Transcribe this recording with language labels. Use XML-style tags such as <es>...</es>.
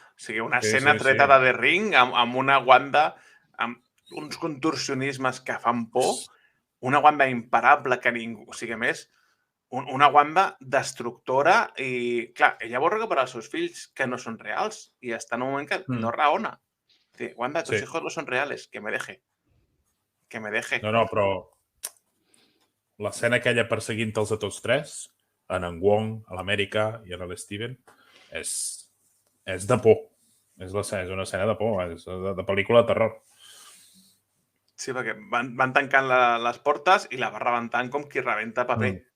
<ca>O sigui, una escena treta de The Ring amb una Wanda amb uns contorsionismes que fan por, una Wanda imparable que ningú... O sigui, a més, una Wanda destructora i, clar, ella vol recuperar els seus fills que no són reals i està en un moment que no raona.</ca> <es>Dice, Wanda, tus hijos no son reales, que me deje. Que me deje.</es> <ca>No, però l'escena aquella perseguint-los a tots tres, en Wong, a l'Amèrica i en l'Steven, és de por. És una escena de por, és de pel·lícula de terror. Sí, perquè van tancant les portes i la va rebentant com qui rebenta paper.</ca>